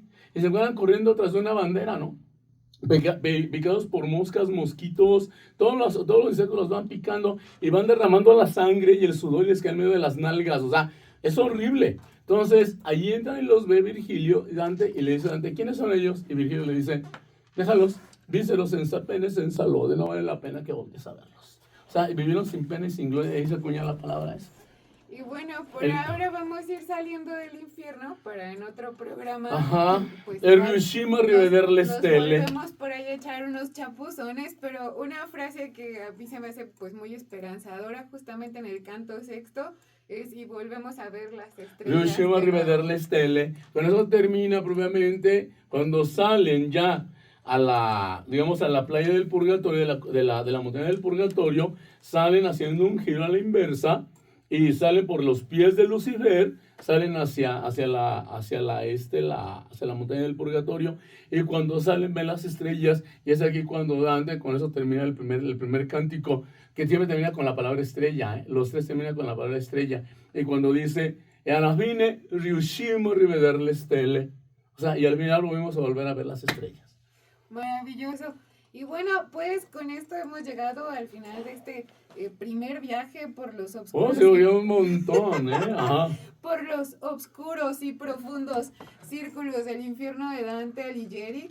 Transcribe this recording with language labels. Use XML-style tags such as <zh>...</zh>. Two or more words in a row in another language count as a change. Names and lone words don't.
<es>Y se encuentran corriendo tras de una bandera, ¿no? Picados por moscas, mosquitos, todos los insectos los van picando y van derramando la sangre y el sudor y les cae en medio de las nalgas. O sea, es horrible. Entonces, allí entran y los ve Virgilio y Dante, y le dice a Dante, ¿quiénes son ellos? Y Virgilio le dice, déjalos,</es> <it>víseros senza pena, senza lode,</it> <es>no vale la pena que voltees a verlos. O sea, vivieron sin pena y sin gloria, ahí se acuña la palabra esa. Y bueno, ahora vamos a ir saliendo del infierno para en otro programa. Ajá. Pues</es> <it>Riuscimo a rivedere le stelle.</it> <es>Volvemos por ahí a echar unos chapuzones, pero una frase que a mí se me hace pues muy esperanzadora, justamente en el canto sexto, es y volvemos a ver las estrellas.</es> <it>Riuscimo a rivedere le stelle.</it> <es>Con eso termina propiamente cuando salen ya a la, digamos, a la playa del purgatorio, de la montaña del purgatorio, salen haciendo un giro a la inversa y salen por los pies de Lucifer, salen hacia la montaña del purgatorio, y cuando salen ven las estrellas, y es aquí cuando Dante, con eso termina el primer cántico, que siempre termina con la palabra estrella, los tres terminan con la palabra estrella, y cuando dice,</es> <it>e alla fine riuscimmo a rivedere le stelle,</it> <es>o sea, y al final volvimos a volver a ver las estrellas. Maravilloso. Y bueno, pues con esto hemos llegado al final de este primer viaje por los oscuros. Oh, se oyó un montón, Ajá. Por los oscuros y profundos círculos del infierno de Dante Alighieri.</es>